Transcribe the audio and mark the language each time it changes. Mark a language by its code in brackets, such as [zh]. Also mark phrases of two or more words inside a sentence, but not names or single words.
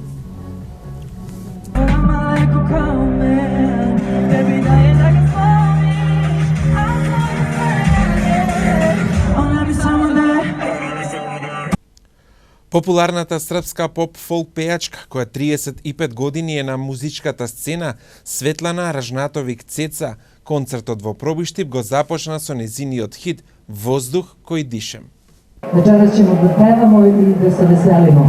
[mk] Популарната српска поп-фолк пејачка, која 35 години е на музичката сцена, Светлана Ражнатовиќ Цеца, концертот во Пробиштип го започна со незиниот хит "Воздух кој дишем". [sr] Вечерас ćemo da pevamo i da se veselimo.